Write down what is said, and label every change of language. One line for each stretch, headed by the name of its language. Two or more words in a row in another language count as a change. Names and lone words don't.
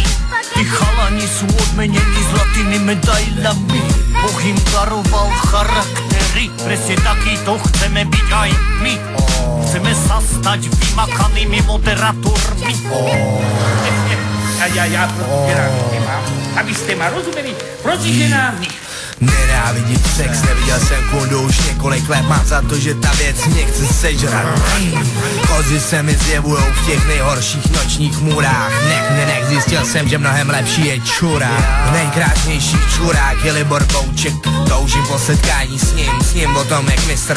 Slovak: Tí chalani sú odmenení zlatými medailami, Boh im daroval charaktery. Presne takýto chceme byť aj my. Chceme sa stať vymakanými moderátormi. Ja probírám téma, aby ste ma rozumeli, proti ženám.
Czech: Nenávidím sex, neviděl jsem kundu už několik let, mám za to, že ta věc mě chce sežrat. Kozy se mi zjevujou v těch nejhorších nočních můrách. Nech, zjistil jsem, že mnohem lepší je čurák. Nejkrásnější čurák je Libor Bouček, toužím po setkání s ním o tom jak Mr.